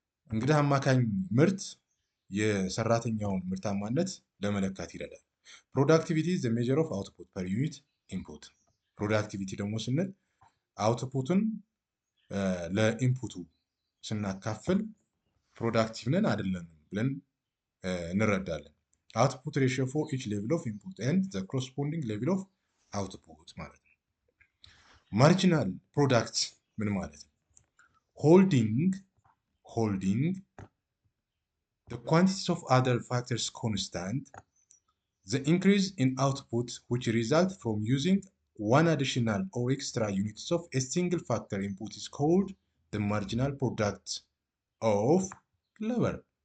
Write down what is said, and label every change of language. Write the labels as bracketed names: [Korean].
[Amharic] እንግዲህ አማካኝ ምርት የሰራተኛውን ምርታማነት ለመለካት ይረዳል። [English] Productivity is the measure of output per unit input. [Amharic] Productivity ደግሞ ስንል አውትፑትን ለኢንፑቱ ስናካፍል ፕሮዳክቲቭ ነን አይደለም ብለን እንረዳለን። [English] Output ratio for each level of input and the corresponding level of output [Amharic] ማለት ነው። ማርጂናል ፕሮዳክት ምን ማለት ነው? [English] holding the quantities of other factors constant, the increase in output which result from using one additional or extra units of a single factor input is called the marginal product of labor